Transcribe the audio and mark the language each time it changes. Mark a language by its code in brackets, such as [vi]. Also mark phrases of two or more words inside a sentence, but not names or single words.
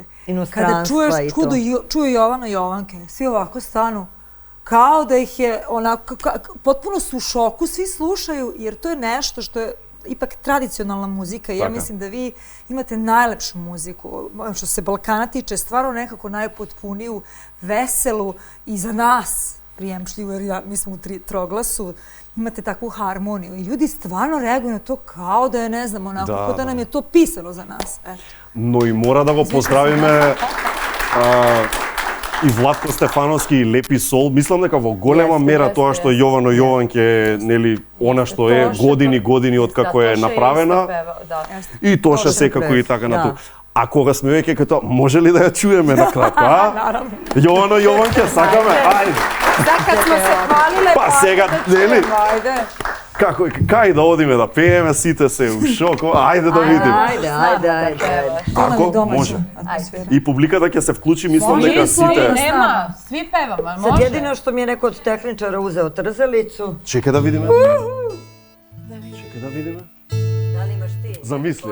[sr] Kada čuju Jovana Jovanke, svi ovako stanu kao da ih je onako, potpuno su u šoku, svi slušaju jer to je nešto što je ipak tradicionalna muzika i ja mislim da vi imate najlepšu muziku. Što se Balkana tiče, stvarno nekako najpotpuniju, veselu i za nas prijemčljivu, jer mi smo u troglasu, imate takvu harmoniju i ljudi stvarno reaguju na to kao da je, ne znam, onako, kao da nam je to pisano za nas. [mk] Но и мора да го поздравиме и Владко Стефановски и Лепи Сол. Мислам дека во голема мера тоа што Јовано Јованке, нели, она што е години откако е направена. И Тоша секако и така на тоа. А кога сме веќе като, може ли да ја чуеме на кратко, а? [sr] Наравно. [mk] Јовано Јованке, сакаме, ајде. [sr] Sad kad smo se hvalile, [mk] Па сега, нели? [sr] Ajde. [mk] Кај да одиме да пееме, сите се у шок, ајде да видиме. [sr] Ajde. [mk] Ако може. И публиката ќе се вклучи, мислам дека сите... [sr] Nema, svi pevamo, Sad može? jedino što mi je neko od tehničara uzeo trzalicu. [mk] Чекај да видиме. Чекај да видиме. [sr] Da li imaš ti? [mk] Замисли.